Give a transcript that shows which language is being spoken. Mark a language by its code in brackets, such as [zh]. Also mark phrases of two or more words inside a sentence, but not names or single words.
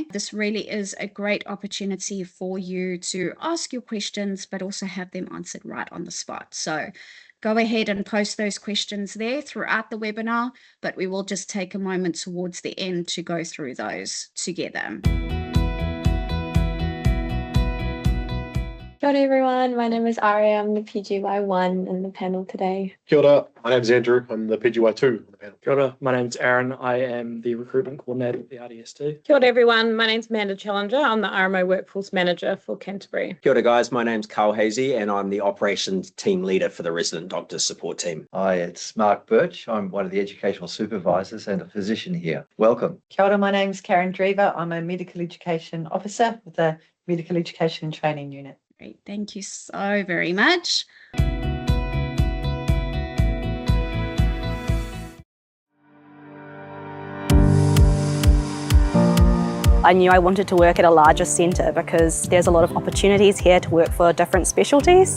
[en] This really is a great opportunity for you to ask your questions, but also have them answered right on the spot. So go ahead and post those questions there throughout the webinar, but we will just take a moment towards the end to go through those together. [mi] Kia ora [en] everyone, my name is Ari, I'm the PGY1 in the panel today. [mi] Kia ora, [en] my name is Andrew, I'm the PGY2 in the panel. [mi] Kia ora, [en] my name is Aaron, I am the recruitment coordinator at the RDST. [mi] Kia ora [en] everyone, my name's Amanda Challenger, I'm the RMO Workforce Manager for Canterbury. [mi] Kia ora [en] guys, my name's Carl Hazy and I'm the operations team leader for the resident doctors support team. Hi, it's Mark Birch, I'm one of the educational supervisors and a physician here. Welcome. [mi] Kia ora, [en] my name's Karen Drever, I'm a medical education officer with the Medical Education and Training Unit. Great, thank you so very much. I knew I wanted to work at a larger centre because there's a lot of opportunities here to work for different specialties.